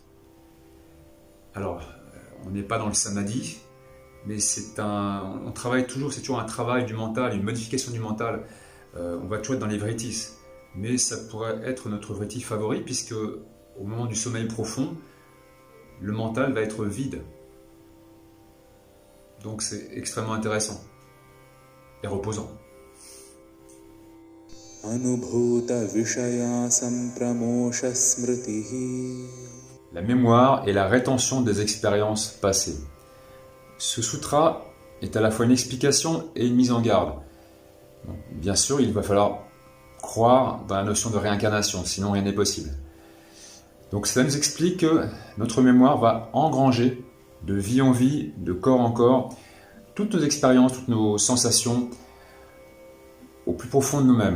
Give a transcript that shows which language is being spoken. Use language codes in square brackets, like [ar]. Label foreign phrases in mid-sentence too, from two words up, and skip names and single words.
[fr] Alors, on n'est pas dans le samadhi, mais on travaille toujours, c'est toujours un travail du mental, une modification du mental. On va toujours être dans les vrittis, mais ça pourrait être notre vritti favori, puisque au moment du sommeil profond, le mental va être vide. Donc c'est extrêmement intéressant et reposant. [sa] अनुभूत विषय संप्रमोष स्मृतिहि. [fr] La mémoire est la rétention des expériences passées. Ce sutra est à la fois une explication et une mise en garde. Donc, bien sûr, il va falloir croire dans la notion de réincarnation, sinon rien n'est possible. Donc cela nous explique que notre mémoire va engranger de vie en vie, de corps en corps, toutes nos expériences, toutes nos sensations au plus profond de nous-mêmes.